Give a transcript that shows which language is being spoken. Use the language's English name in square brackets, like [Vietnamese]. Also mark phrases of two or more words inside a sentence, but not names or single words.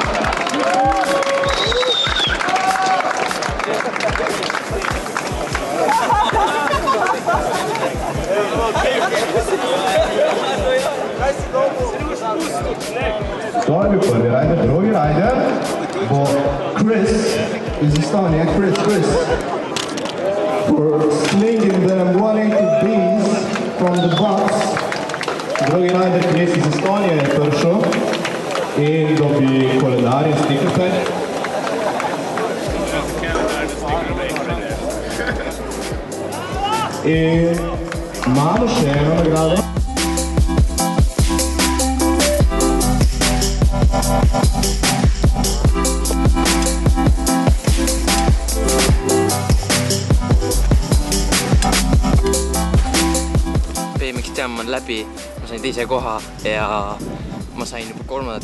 [Slovenian] To je bil prvi rider, drugi rider bo Chris iz Estonije. Chris. [English] For slinging them 180 beans from the box. [Slovenian] Drugi rider Chris iz Estonije je prišel in dobi koledar in [English] sticker pad. [Slovenian] In imamo še eno nagrado. [Estonian] BMX Jam on läbi, ma sain teise koha ja ma sain juba 3.